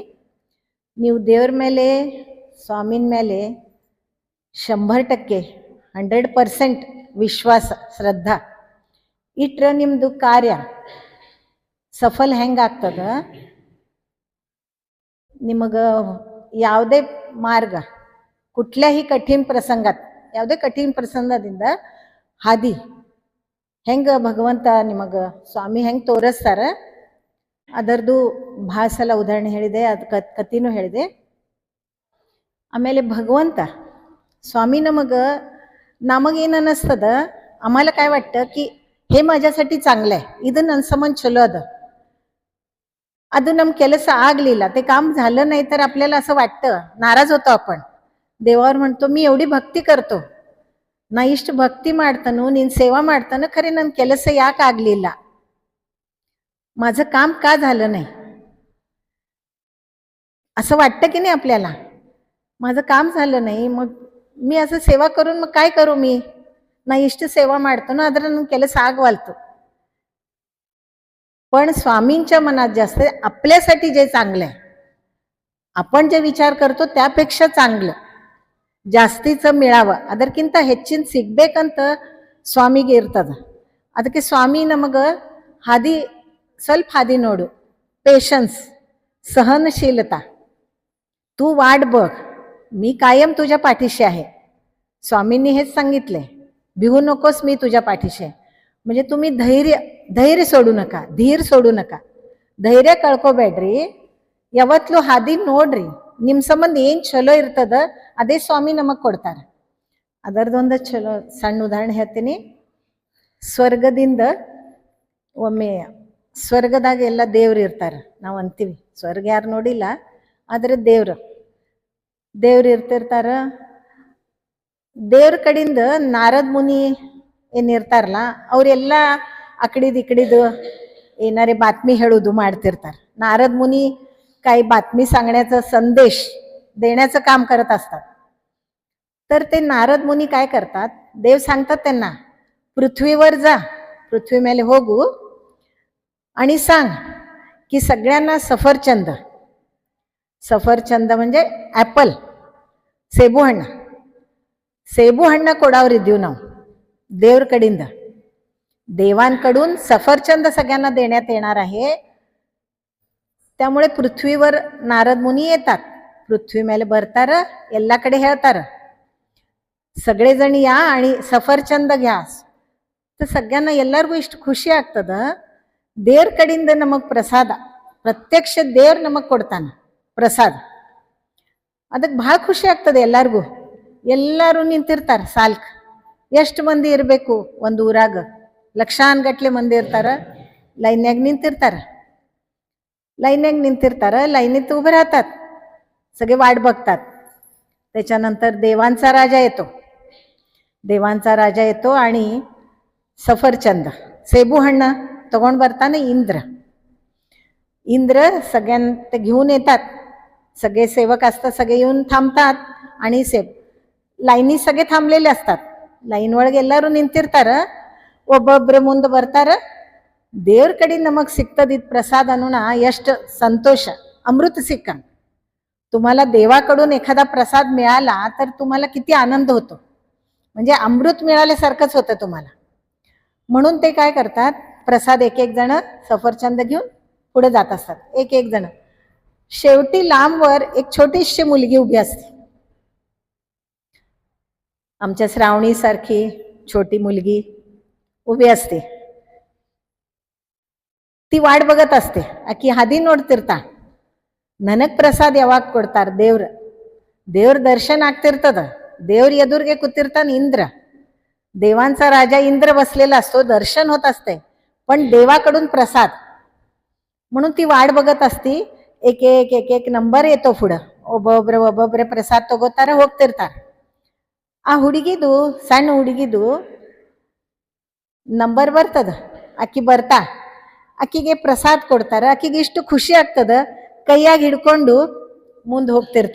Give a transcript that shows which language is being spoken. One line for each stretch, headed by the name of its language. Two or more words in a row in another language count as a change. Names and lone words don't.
Kannada: ನೀವು ದೇವ್ರ ಮೇಲೆ ಸ್ವಾಮಿನ ಮೇಲೆ 100% 100% ವಿಶ್ವಾಸ ಶ್ರದ್ಧಾ ಇಟ್ರೆ ನಿಮ್ಮದು ಕಾರ್ಯ ಸಫಲ ಹೆಂಗಾಗ್ತದ. ನಿಮಗೆ ಯಾವುದೇ ಮಾರ್ಗ
Marathi: कुठल्याही कठीण प्रसंगात
Kannada: ಯಾವುದೇ कठीण प्रसंगದಿಂದ ಹಾದಿ ಹೆಂಗೆ ಭಗವಂತ ನಿಮಗೆ ಸ್ವಾಮಿ ಹೆಂಗೆ ತೋರಿಸ್ತಾರ ಅದರದು ಭಾಳ ಸಲ ಉದಾಹರಣೆ ಹೇಳಿದೆ, ಅದು ಕಥೆನೂ ಹೇಳಿದೆ. ಆಮೇಲೆ ಭಗವಂತ स्वामी नमगेन ಅನ್ನಿಸ್ತದ,
Marathi: आम्हाला काय वाटतं की हे माझ्यासाठी चांगलं आहे,
Kannada: ಇದು ನನ್ನ ಸಂಬಂಧ ಚಲೋ ಅದ. ಅದು ನಮ್ಮ ಕೆಲಸ ಆಗಲಿಲ್ಲ,
Marathi: ते काम झालं नाही तर आपल्याला असं वाटतं, नाराज होतो आपण. देवावर म्हणतो मी एवढी भक्ती करतो
Kannada: ನಾ ಇಷ್ಟು ಭಕ್ತಿ ಮಾಡ್ತಾನು, ನೀನು ಸೇವಾ ಮಾಡ್ತಾನು, ಖರೆ ನನ್ನ ಕೆಲಸ ಯಾಕೆ ಆಗಲಿಲ್ಲ,
Marathi: माझं काम का झालं नाही, असं वाटतं की नाही आपल्याला. माझं काम झालं नाही, मग मी असं सेवा करून मग काय करू, मी
Kannada: ನಾ ಇಷ್ಟು ಸೇವಾ ಮಾಡ್ತಾನೋ ಆದ್ರೆ ನನ್ನ ಕೆಲಸ ಆಗವಲ್ತು.
Marathi: पण स्वामींच्या मनात जास्त आपल्यासाठी जे चांगलं आहे, आपण जे विचार करतो त्यापेक्षा चांगलं ಜಾಸ್ತಿचं मिळावं,
Kannada: ಅದಕ್ಕಿಂತ ಹೆಚ್ಚಿನ ಸಿಗಬೇಕಂತ ಸ್ವಾಮಿಗೆ ಇರ್ತದ. ಅದಕ್ಕೆ ಸ್ವಾಮಿ ನಮಗೆ ಹಾದಿ ಸ್ವಲ್ಪ ಹಾದಿ ನೋಡು,
Marathi: पेशन्स सहनशीलता, तू वाट बघ, मी कायम तुझ्या पाठीशी आहे. स्वामींनी हेच सांगितले, भिवू नकोस, मी तुझ्या पाठीशी आहे. म्हणजे तुम्ही धैर्य सोडू नका,
Kannada: धीर सोडू नका, धैर्य ಕಳ್ಕೋಬೇಡ್ರಿ, ಯಾವತ್ತೂ ಹಾದಿ ನೋಡ್ರಿ, ನಿಮ್ಮ ಸಂಬಂಧ ಏನು ಚಲೋ ಇರ್ತದ ಅದೇ ಸ್ವಾಮಿ ನಮಗೆ ಕೊಡ್ತಾರೆ. ಅದರದೊಂದು ಚಲೋ ಸಣ್ಣ ಉದಾಹರಣೆ ಹೇಳ್ತೀನಿ. ಸ್ವರ್ಗದಿಂದ ಒಮ್ಮೆ ಸ್ವರ್ಗದಾಗ ಎಲ್ಲ ದೇವ್ರು ಇರ್ತಾರೆ, ನಾವು ಅಂತೀವಿ ಸ್ವರ್ಗ ಯಾರು ನೋಡಿಲ್ಲ, ಆದರೆ ದೇವ್ರು ಇರ್ತಿರ್ತಾರ. ದೇವ್ರ ಕಡೆಯಿಂದ ನಾರದ್ ಮುನಿ ಏನಿರ್ತಾರಲ್ಲ ಅವರೆಲ್ಲ ಅಕಡಿದು ಇಕಡಿದು ಏನಾರೇ बातमी ಹೇಳೋದು ಮಾಡ್ತಿರ್ತಾರೆ.
Marathi: नारद मुनी काही बातमी सांगण्याचा संदेश देण्याचं काम करत असतात. तर ते नारद मुनी काय करतात, देव सांगतात त्यांना पृथ्वीवर जा, पृथ्वी
Kannada: ಮೇಲೆ ಹೋಗು
Marathi: आणि सांग की सगळ्यांना सफरचंद म्हणजे ॲपल,
Kannada: ಸೇಬು ಹಣ್ಣ ಕೊಡೋರಿದ್ದೀವಿ ನಾವು ದೇವ್ರ ಕಡೆಯಿಂದ.
Marathi: देवांकडून सफरचंद सगळ्यांना देण्यात येणार आहे. त्यामुळे पृथ्वीवर नारद मुनी येतात, पृथ्वी
Kannada: ಮೇಲೆ ಬರ್ತಾರ, ಎಲ್ಲ ಕಡೆ ಹೇಳ್ತಾರ
Marathi: सगळेजण या आणि सफरचंद घ्या. तर सगळ्यांना
Kannada: ಎಲ್ಲರಿಗೂ ಇಷ್ಟು ಖುಷಿ ಆಗ್ತದ. ದೇವ್ರ ಕಡೆಯಿಂದ ನಮಗೆ ಪ್ರಸಾದ, ಪ್ರತ್ಯಕ್ಷ ದೇವ್ರು ನಮಗೆ ಕೊಡ್ತಾನೆ ಪ್ರಸಾದ. ಅದಕ್ಕೆ ಭಾಳ ಖುಷಿ ಆಗ್ತದೆ ಎಲ್ಲರಿಗೂ. ಎಲ್ಲರೂ ನಿಂತಿರ್ತಾರೆ ಸಾಲ್ಕ್, ಎಷ್ಟು ಮಂದಿ ಇರಬೇಕು ಒಂದು ಊರಾಗ, ಲಕ್ಷಾನ್ಗಟ್ಲೆ ಮಂದಿ ಇರ್ತಾರ, ಲೈನ್ಯಾಗ निंतिर्तार,
Marathi: लाईनीत उभे राहतात, सगळे वाट बघतात. त्याच्यानंतर देवांचा राजा येतो आणि सफरचंद
Kannada: ಸೇಬು ಹಣ್ಣ तಗೊಂಡು ಬರ್ತಾನೆ
Marathi: इंद्र सगळ्यांना घेऊन येतात. सगळे सेवक असतात, सगळे येऊन थांबतात आणि लाईनी सगळे थांबलेले असतात.
Kannada: ಲೈನ್ ಒಳಗೆ ಎಲ್ಲರೂ ನಿಂತಿರ್ತಾರ, ಒಬ್ಬೊಬ್ಬರು ಮುಂದೆ ಬರ್ತಾರ. ದೇವ್ರ ಕಡೆ ನಮಗೆ ಸಿಗ್ತದಿದ್ದ प्रसाद ಅನ್ನೋಣ ಎಷ್ಟು ಸಂತೋಷ, ಅಮೃತ ಸಿಕ್ಕ.
Marathi: तुम्हाला देवाकडून एखादा प्रसाद मिळाला तर तुम्हाला किती आनंद होतो, म्हणजे अमृत मिळाल्यासारखंच होतं तुम्हाला. म्हणून ते काय करतात, प्रसाद एक एक जण सफरचंद घेऊन पुढे जात असतात एक एक जण. शेवटी लांबवर एक छोटीशी मुलगी उभी असते, आमच्या श्रावणी सारखी छोटी मुलगी उभी असते. ती वाट बघत असते
Kannada: ಆಕಿ ಹಾದಿ ನೋಡ್ತಿರ್ತಾ ನನಗ್ ಪ್ರಸಾದ ಯಾವಾಗ ಕೊಡ್ತಾರ ದೇವ್ರ ದರ್ಶನ ಆಗ್ತಿರ್ತದ.
Marathi: देवर
Kannada: ಎದುರಿಗೆ ಕೂತಿರ್ತಾನೆ
Marathi: इंद्र, देवांचा राजा इंद्र बसलेला असतो, दर्शन होत असते, पण देवाकडून प्रसाद म्हणून ती वाट बघत असती. एक एक एक एक ನಂಬರ್ येतो पुढं,
Kannada: ಒಬ್ಬೊಬ್ರೆ ಪ್ರಸಾದ ತಗೋತಾರ ಹೋಗ್ತಿರ್ತಾರ. ಆ ಹುಡುಗಿದು ಸಣ್ಣ ಹುಡುಗಿದು ನಂಬರ್ ಬರ್ತದ, ಆಕಿ ಬರ್ತಾ ಆಕಿಗೆ ಪ್ರಸಾದ ಕೊಡ್ತಾರ. ಆಕಿಗೆ ಇಷ್ಟು ಖುಷಿ ಆಗ್ತದ, ಕೈಯಾಗ ಹಿಡ್ಕೊಂಡು ಮುಂದೆ ಹೋಗ್ತಿರ್ತಾ.